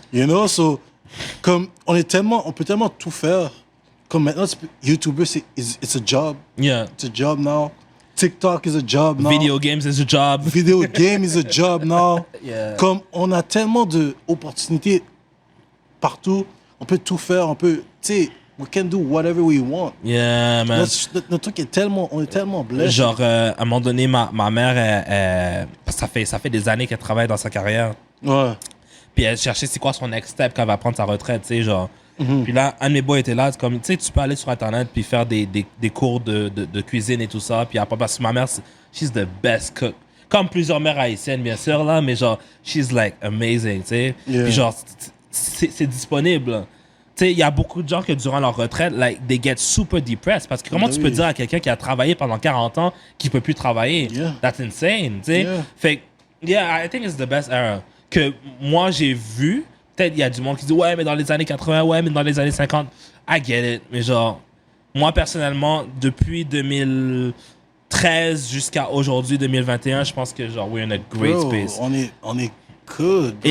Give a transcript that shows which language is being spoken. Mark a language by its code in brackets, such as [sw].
[fr] You know, so, comme on peut tellement tout faire. [en] Comme maintenant, YouTuber, it's a job. Yeah. It's a job now. TikTok is a job now. Video games is a job. Video game is a job now. Yeah. [fr] Comme on a tellement d'opportunités partout, on peut tout faire, on peut, tu sais, we can do whatever we want. [en] Yeah, man. [fr] Notre truc est tellement, on est tellement blessés. Genre, à un moment donné, ma mère, ça fait des années qu'elle travaille dans sa carrière. Ouais. Puis elle cherchait c'est quoi son next step quand elle va prendre sa retraite, tu sais, genre. Puis là, un de mes boys était là, c'est comme, tu sais, tu peux aller sur Internet puis faire des cours de cuisine et tout ça. Puis après, parce que ma mère, she's the best cook. Comme plusieurs mères haïtiennes, bien sûr, là, mais genre, she's like amazing, tu sais. [en] Yeah. [fr] Puis genre, c'est disponible. Tu sais, il y a beaucoup de gens que durant leur retraite, like, they get super depressed. Parce que comment tu peux dire à quelqu'un qui a travaillé pendant 40 ans qu'il peut plus travailler? [en] Yeah. That's insane, tu sais. Yeah. Fait que, yeah, I think it's the best era. [fr] Que moi, j'ai vu, peut-être il y a du monde qui dit, ouais, mais dans les années 80, ouais, mais dans les années 50, I get it. Mais genre, moi, personnellement, depuis 2013 jusqu'à aujourd'hui, 2021, je pense que, genre, we're in a great [en] Bro, space. [fr] on est good. Bro.